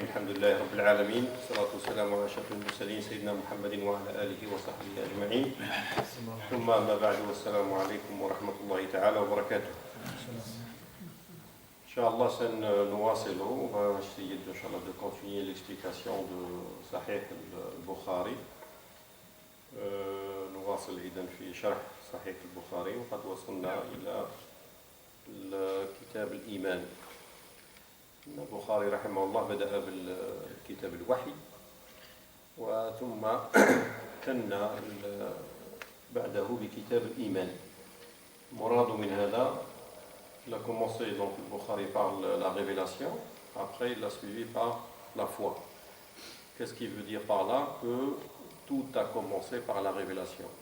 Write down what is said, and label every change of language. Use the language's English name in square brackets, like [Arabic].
[Arabic] الحمد لله رب العالمين، والصلاة والسلام على أشرف المرسلين سيدنا محمد وعلى آله وصحبه أجمعين. ثم أما بعد، والسلام عليكم ورحمة الله تعالى وبركاته. [French] Inch'Allah, [Arabic] نواصل ونجتهد إن شاء الله [French] de continuer l'explication de Sahih al-Bukhari. [Arabic] نواصل إذن في شرح صحيح البخاري، وقد وصلنا إلى كتاب الإيمان. البخاري رحمه الله بدأ بالكتاب الوحي، وثم كنا بعده بكتاب الإيمان. المراد من هذا، [French] il a commencé donc le Bukhari par la révélation, après il a suivi par la foi. Qu'est-ce qu'il veut dire par là? Que tout a commencé par la révélation.